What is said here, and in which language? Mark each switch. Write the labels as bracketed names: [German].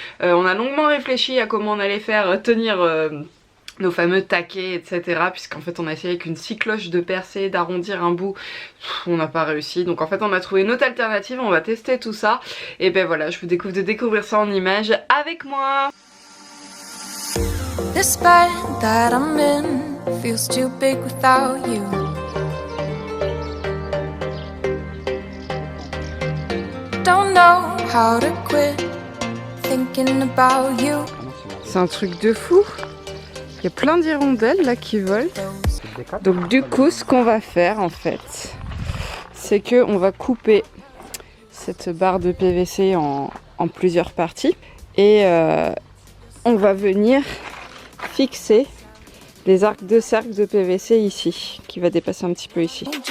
[French] On a longuement réfléchi à comment on allait faire tenir nos fameux taquets, etc. Puisqu'en fait on a essayé avec une scie cloche de percer, d'arrondir un bout, on n'a pas réussi. Donc en fait on a trouvé une autre alternative, on va tester tout ça. Et ben voilà, je vous découvre de découvrir ça en images avec moi. [English] This bed that I'm in feels too big without you. Don't know how to quit thinking about you. [French] C'est un truc de fou. Il y a plein d'hirondelles là qui volent. Donc du coup ce qu'on va faire en fait, c'est que on va couper cette barre de PVC en plusieurs parties. Et on va venir fixer les arcs de cercle de PVC ici, qui va dépasser un petit peu ici.